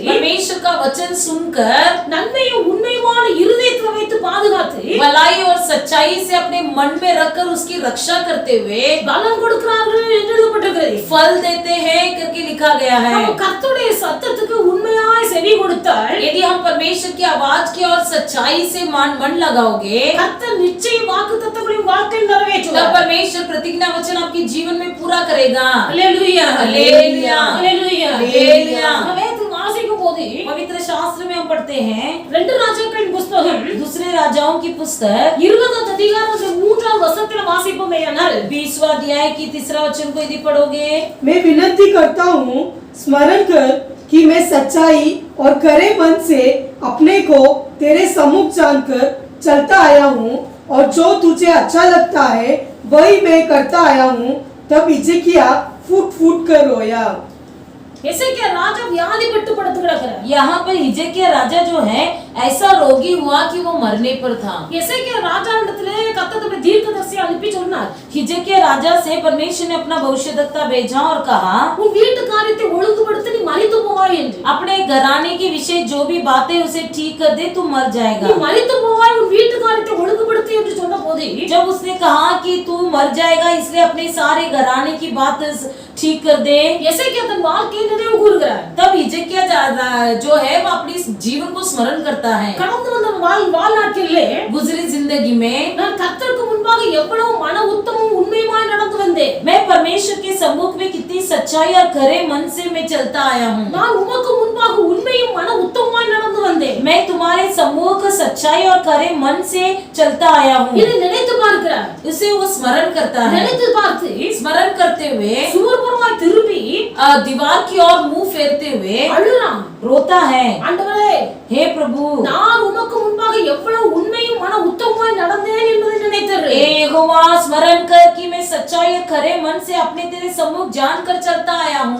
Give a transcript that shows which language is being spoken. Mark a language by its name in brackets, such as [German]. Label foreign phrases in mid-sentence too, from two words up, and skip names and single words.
[Hindi] परमेश्वर का वचन सुनकर [Tamil] நன்மையும் உண்மையுமான இருதயத்தில் வைத்து பாதுகாத்து [Hindi] भलाई और सच्चाई से अपने मन में रखकर उसकी रक्षा करते हुए [Tamil] பலன் கொடுக்கிறார்கள் என்று எழுதப்பட்டிருக்கிறது. [Hindi] फल देते हैं करके लिखा गया है। [Tamil] நம்ம கர்த்தருடைய சத்தத்துக்கு உண்மையாய் செவி கொடுத்தால் [Hindi] यदि हम परमेश्वर की आवाज की और सच्चाई से मन लगाओगे, [Tamil] கர்த்தர் நிச்சயம் வாக்குத்தத்தங்களையும் வாழ்க்கையில் [Hindi] तब [Tamil] நிறைவேற்றுவார். [Hindi] परमेश्वर प्रतिज्ञा वचन आपके जीवन में पूरा करेगा। [Tamil] அல்லேலூயா அல்லேலூயா அல்லேலூயா அல்லேலூயா। வேதத்தில் வாசிக்கும் போது [Hindi] पवित्र शास्त्र में हम पढ़ते हैं [Tamil] 2 ராஜாக்களின் புத்தகம் [Hindi] दूसरे राजाओं की पुस्तक [Tamil] 20 அதிகாரத்தின் 3ஆம் வசனத்தில் வாசிப்போமேயானால் [Hindi] 20वां अध्याय की 3रा वचन को यदि पढ़ोगे, मैं विनती करता हूँ स्मरण कर कि मैं सच्चाई और खरे मन से अपने को तेरे सम्मुख जानकर चलता आया हूँ और जो तुझे अच्छा लगता है वही मैं करता आया हूँ। तब हिजकिय्याह फूट फूट कर रोया। [Tamil] எசேக்கியா ராஜா வியாதிப்பட்டு படுத்து கிடக்கிறார். [Hindi] यहाँ पर हिजकिय्याह राजा जो है ऐसा रोगी हुआ कि वो मरने पर था। [Tamil] எசேக்கியா ராஜாவிடத்திலே கர்த்தருடைய தீர்க்கதரிசியை அனுப்பி சொன்னார், [Hindi] हिजकिय्याह राजा से परमेश्वर ने अपना भविष्यद्वक्ता भेजा और कहा [Tamil] உன் வீட்டு காரியத்தை ஒழுங்குபடுத்தி நீ மரித்து போவாய் என்று. [Hindi] अपने घराने के विषय जो भी बातें उसे ठीक कर दे तू मर [Tamil] நீ [Hindi] जाएगा। [Tamil] மரித்து போவாய், உன் வீட்டு காரியத்தை ஒழுங்குபடுத்தி என்று சொன்னபோது [Hindi] जब उसने कहा कि तू मर जाएगा इसलिए अपने सारे घराने की बात ठीक कर दे, [Tamil] எசேக்கியா தன் வாழ்க்கையை நினைவு கூறுகிறார். [Hindi] तब हिजकिय्याह जो है वो अपने जीवन को स्मरण करता है। [Tamil] கடந்து வந்த வாழ்நாட்களிலே [Hindi] गुजरी जिंदगी में [Tamil] நான் கர்த்தருக்கு முன்பாக எவ்வளவு மன உத்தமும் உண்மையுமா உத்தமமாய் நடந்து வந்தேன். [Hindi] मैं परमेश्वर के सम्मुख में कितनी सच्चाई और खरे मन से मैं चलता आया हूँ। [Tamil] நான் உமக்கு முன்பாக உண்மையும் மன உத்தமமாய் நடந்து வந்தேன். [Hindi] मैं तुम्हारे सम्मुख सच्चाई और खरे मन से चलता आया हूँ। [Tamil] இதை நினைத்து பார்க்கிறார். [Hindi] उसे वो स्मरण करता है। [Tamil] நினைத்து பார்த்து [Hindi] स्मरण करते हुए [Tamil] சுவர்புறமாய் திரும்பி [Hindi] दीवार की ओर मुंह फेरते हुए [Tamil] அழுறான். [Hindi] रोता है, [Tamil] ஆண்டவரே, [Hindi] हे प्रभु, [Tamil] நான் உமக்கு முன்பாக எவ்வளவு உண்மையும் மன உத்தமமாய் நடந்தேன் என்பதை நினைத்தேன். [Hindi] हे यहोवा, स्मरण कर कि मैं सच्चाई और खरे मन से अपने तेरे सम्मुख जानकर चलता आया हूँ।